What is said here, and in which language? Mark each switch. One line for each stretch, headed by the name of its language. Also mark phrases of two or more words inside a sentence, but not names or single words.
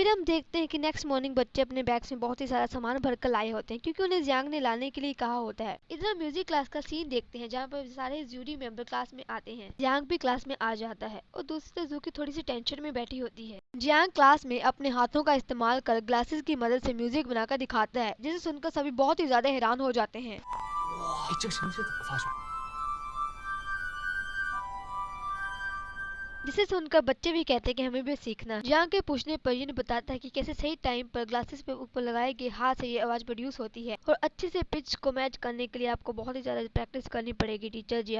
Hindi: फिर हम देखते हैं कि
English: next morning
Hindi: बच्चे अपने बैग्स में बहुत ही सारा सामान भर कर लाए होते हैं क्योंकि उन्हें जियांग ने लाने के लिए कहा होता है। इधर
English: music class
Hindi: का सीन देखते हैं जहाँ पर सारे
English: jury member
Hindi: क्लास में आते हैं। जियांग भी क्लास में आ जाता है और दूसरी तरफ जुकी थोड़ी सी टेंशन में बैठी होती है। जियांग क्लास में अपने हाथों का इस्तेमाल कर ग्लासेस की मदद से म्यूजिक बनाकर दिखाता है, जिसे सुनकर सभी बहुत ही ज्यादा हैरान हो जाते हैं।
Chinese: 哎，这个声音是怎么发出来的？
Hindi: जिसे सुनकर बच्चे भी कहते हैं कि हमें भी सीखना है। जियांग के पूछने पर यून बताता है कि कैसे सही टाइम पर ग्लासेस पे ऊपर लगाए गए हाथ से ये आवाज प्रोड्यूस होती है और अच्छे से पिच को मैच करने के लिए आपको बहुत ही ज्यादा प्रैक्टिस करनी पड़ेगी टीचर जियांग।